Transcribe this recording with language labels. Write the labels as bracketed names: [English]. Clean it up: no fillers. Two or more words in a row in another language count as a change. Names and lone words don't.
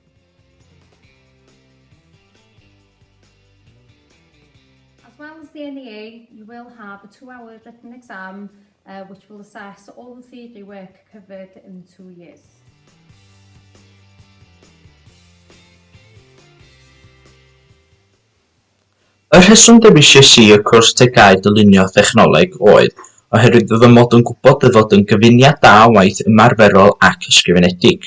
[English] As well as the NEA, you will have a 2-hour written exam which will assess all the theory work covered in 2 years. [Welsh] Y rheswm dewisais i y cwrs TGAU Dylunio Thechnoleg oedd oherwydd fy mod yn gwybod y fod yn gyfuniad da o waith ymarferol ac ysgrifenedig.